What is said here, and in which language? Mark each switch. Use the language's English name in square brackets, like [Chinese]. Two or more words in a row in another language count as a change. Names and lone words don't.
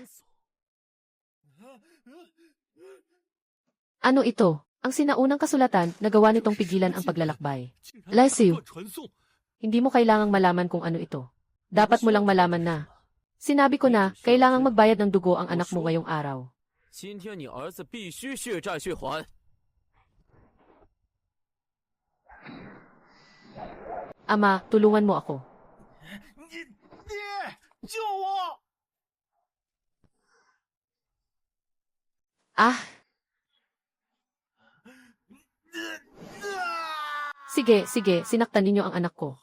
[Filipino] Ano ito? Ang sinaunang kasulatan na gawa nitong pigilan ang paglalakbay. Lesiu, hindi mo kailangang malaman kung ano ito. Dapat mo lang malaman na. Sinabi ko na, kailangang magbayad ng dugo ang anak mo ngayong araw. [Chinese] 今天你儿子必须血债血还。 [Filipino] Ama, tulungan mo ako. [Chinese] 爹，救我！ Ah! [Filipino] Sige, sinaktan ninyo ang anak ko.